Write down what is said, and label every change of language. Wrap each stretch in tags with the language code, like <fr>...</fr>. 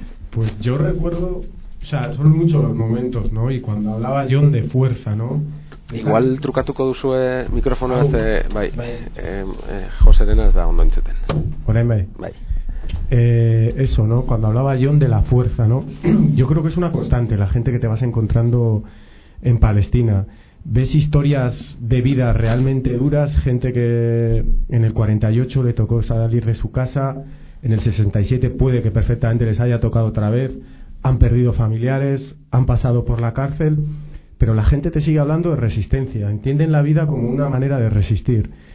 <es>Pues yo recuerdo, o sea, son muchos los momentos, ¿no? Y cuando hablaba John de fuerza, ¿no?</es> <eu>Igual trukatuko duzu mikrofonoa ez, bai, Joserena ez da ondo entzuten. Orain bai. Bai.</eu> <es>Eso, ¿no? Cuando hablaba John de la fuerza, ¿no? Yo creo que es una constante, la gente que te vas encontrando en Palestina. Ves historias de vida realmente duras, gente que en el 48 le tocó salir de su casa, en el 67 puede que perfectamente les haya tocado otra vez, han perdido familiares, han pasado por la cárcel, pero la gente te sigue hablando de resistencia, entienden la vida como una manera de resistir.</es>